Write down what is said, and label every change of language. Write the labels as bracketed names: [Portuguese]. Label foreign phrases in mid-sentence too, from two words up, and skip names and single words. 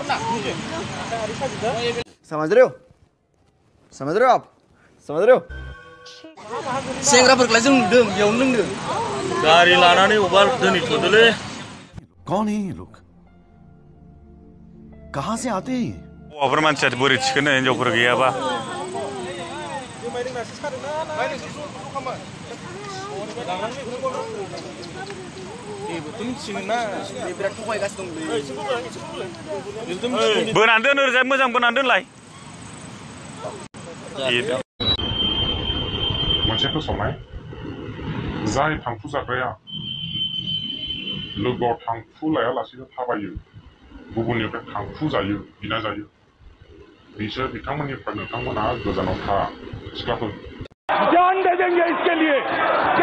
[Hindi] समझ रहे हो आप समझ रहे हो [Bodo] सेंग्राफोरखौलाय जों नुदों बेयावनो लोंदों गारि लानानै अबा दोनहैथ'दोलै [Hindi] कौन है ये लोग कहां से आते हैं [Bodo] हौवाफोर मानसिया बोरै थिखोनो हिनजावफोर गैयाबा बोनानै दोन ओरैजाय मोजां बोनानै दोनलाय मोनसे फोसावनाय जाय थांखु जाग्राया लोगोआव थांखु लायालासेनो थाबायो गुबुननिफ्राय थांखु जायो बिना जायो बिथांमोननिफ्राय नोंथांमोना गोजानाव था सिख्लाफोर [Hindi] जान दे देंगे इसके लिए